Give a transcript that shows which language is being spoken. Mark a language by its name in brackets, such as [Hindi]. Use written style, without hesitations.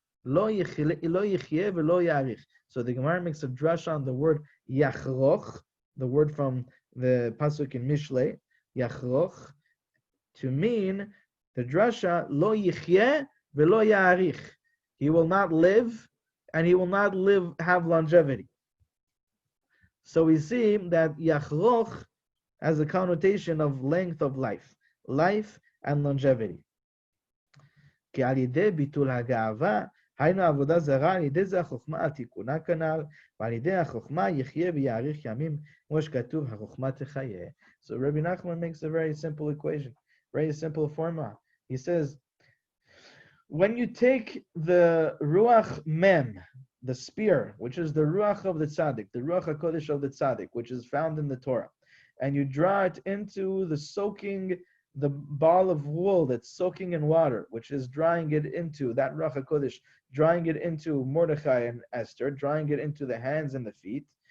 [Hebrew] Lo yichyeh velo ya'arich. [English] So the Gemara makes a drasha on the word yachroch, the word from the pasuk in Mishle, yachroch, to mean the drasha [Hebrew] lo yichyeh velo ya'arich. [English] He will not live, and he will not have longevity. So we see that yachroch has a connotation of length of life and longevity. [Hebrew] כי על ידי ביטול הגאווה, היינו עבודה זרה, על ידי זה החוכמה התיקונה כנ"ל, ועל ידי החוכמה יחיה ויאריך ימים, כמו שכתוב, החוכמה תחיה. [English] So Rebbe Nachman makes a very simple equation, very simple formula. He says, when you take the Ruach Mem, the spear, which is the Ruach of the Tzaddik, the Ruach HaKodesh of the Tzaddik, which is found in the Torah, and you draw it into the ball of wool that's soaking in water, which is drawing it into, that Ruach HaKodesh, drawing it into Mordechai and Esther, drawing it into the hands and the feet,